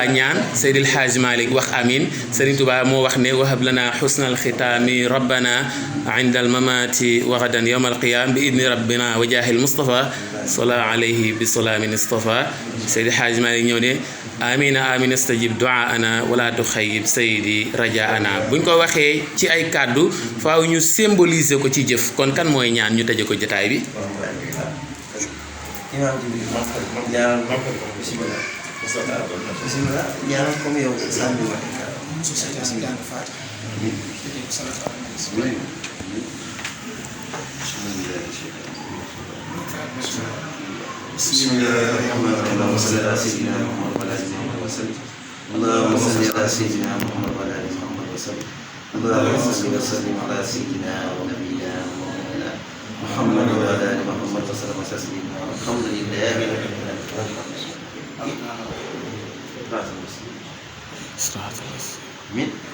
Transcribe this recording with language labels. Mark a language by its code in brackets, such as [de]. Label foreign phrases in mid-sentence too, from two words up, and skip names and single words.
[wo] ñaan Seydil Hadj Malick wax amin Serigne Touba moo wax ne [ar] وهب لنا حسن الختام ربنا عند الممات وغدا يوم القيام بإذن ربنا وجاه المصطفى صلى عليه بسلام اصطفى [wo] Seydil Hadj Malick ñëw ne [ar] آمين آمين استجب دعاءنا ولا تخيب سيدي رجاءنا [wo] buñ ko waxee ci ay kàddu faaw ñu symboliser ko ci jëf kon kan mooy ñaan ñu tëje ko jotaay bi imam Jibril ñaanal bismillah ñaanal comme yow sànni [ar] بسم الله الرحمن الرحيم وصلى على سيدنا محمد وعلى اله وصحبه وسلم اللهم صل على سيدنا محمد وعلى اله وصحبه وسلم اللهم صل وسلم على سيدنا ونبينا ومولانا محمد محمد وسلم تسليما الحمد لله رب العالمين.